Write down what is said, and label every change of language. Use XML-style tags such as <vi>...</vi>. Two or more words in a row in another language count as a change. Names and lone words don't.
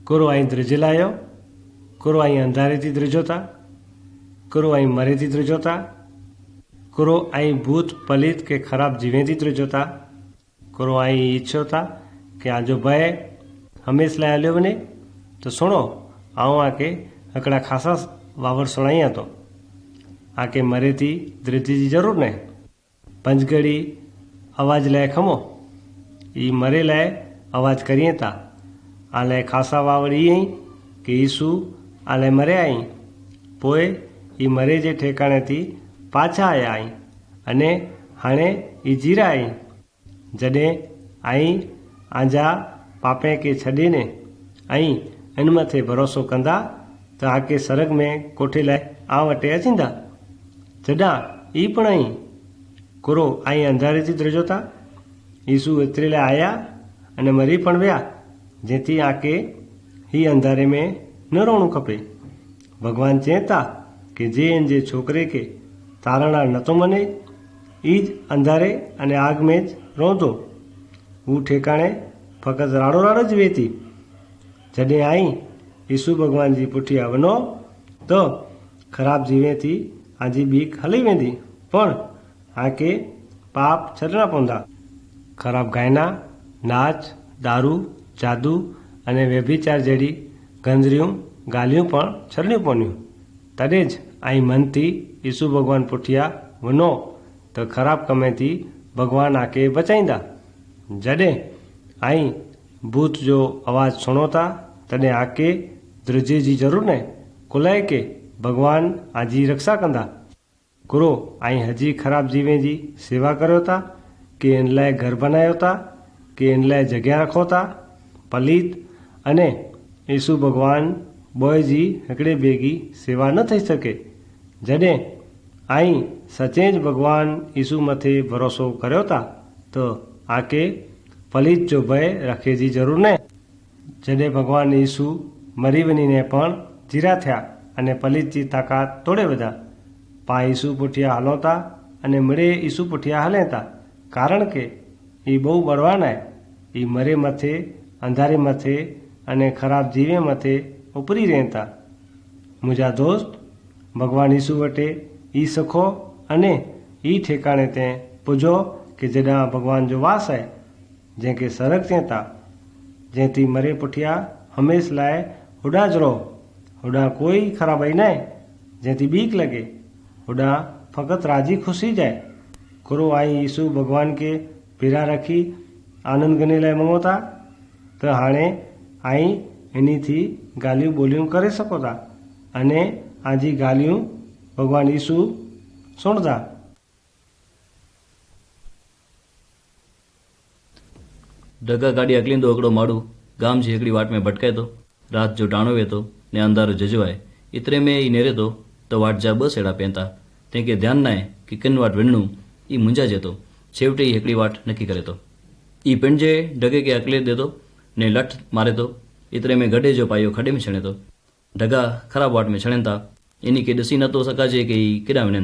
<kfr>करो आई द्रिजिलायो करो आई अंधारे थी द्रिजोता करो आई मरे थी द्रिजोता करो आई भूत पलित के खराब जीवे थी द्रिजोता करो आई इच्छो था कि आ जो भय हमेश लाइ हलियो वञे तो सुनो आऊं आके हिकिड़ा ख़ासा वावर सुणाईं तो आके मरे थी द्रिजी जी ज़रूरु न पंजगड़ी आवाज़ लाइ खमो ई मरे लाइ आवाज़ करिए था आले ख़ासा वावर ई कि ईसू आले मरे आई पोइ ई मरे जे ठेकाणे थी पाछा आया आई अने हाणे ई जीरा आई जॾहिं आई आंजा पापे के छॾीने आई इन मथे भरोसो कंदा त आके सरग में कोठे लाइ आ वटे अचींदा जॾां ई पण आई कुरो आई अंधारे थी द्रिजोता ईसू एतिरे लाइ आया अने मरी पण विया जेथी आके ही अंधारे में न रहणो खपे भगवान चए था कि जे इन जे छोकरे के तारणा नथो मने ई ज अंधारे अने आग में ज रहंदो हू ठेकाणे फ़क़ति राड़ो राड़ ज वेती जॾहिं आई ईसू भगवान जी पुठियां वञो तो ख़राब जीवे थी आजी बीक हली वेंदी पण आके पाप छॾणा पवंदा ख़राब गायना नाच दारू जादू अने व्यभिचार जहिड़ी गंदरियूं ॻाल्हियूं पण छॾणियूं पवंदियूं तॾहिं ज आई मन थी ईसू भगवान पुठियां वञो त ख़राब कमे थी भगवान आके बचाईंदा जॾहिं आई भूत जो आवाज़ सुनो था तॾहिं आके द्रिजे जी ज़रूरु न कुलाए के भगवान आजी रक्षा कंदा कुरो आई हजी ख़राब जीवे जी सेवा करियो था कि इन लाइ घर बनायो था कि इन लाइ जॻह रखो था पलीत अने ईसू भगवान बोए जी हिकिड़े ॿिए जी सेवा न थी सके जॾहिं आई सचे ज भगवान ईसू मथे भरोसो करियो था तो आके पलीत जो भय रखे जी ज़रूरु न जॾहिं भगवान ईसू मरी वञीने पण जीरा थिया अने पलीत जी ताक़त तोड़े विधा पा ईसू पुठियां हलो था अने मिड़े ईसू पुठियां हले था कारण के ई बहु बलवान आहे ई मरे मथे अंधारे मथे अने ख़राब जीवे मथे उपरी रहनि था मुंहिंजा दोस्त भगवान ईसू वटे ई सिखो अने ई ठेकाणे ते पुॼो कि जॾां भगवान जो वास आहे जंहिंखे सरग चए था जंहिं थी मरे पुठियां हमेश लाइ होॾां ज रहो होॾां कोई ख़राबाई न आहे जंहिं थी बीक लॻे होॾां फ़क़ति राजी ख़ुशी जाए कुरो आई ईसू भगवान के पीरा रखी आनंद गने लाइ मङो था त हाणे आई इन्ही थी ॻाल्हियूं ॿोलियूं करे सघो था अने आजी ॻाल्हियूं भगवान ईसू सुणंदा ढगा गाड़ी अकलींदो हिकिड़ो माण्हू गाम जी हिकिड़ी वाट में भटकाए थो राति जो टाणो वे थो ने अंधारो जजो आहे एतिरे में ई नेरे थो त वाट जा ॿ सेड़ा पइनि था तंहिंखे ध्यानु न आहे कि किन वाट वञणो ई मुंझाइजे थो छेवटे ई हिकिड़ी वाट नकी करे थो ई पिंड जे ढगे खे अकले दे थो ने लठ मारे थो एतिरे में गॾे जो पायो खॾे में छणे थो ढगा ख़राब वाट में छणनि था इन खे ॾिसी नथो सघाजे कि ई केॾां वञनि</kfr>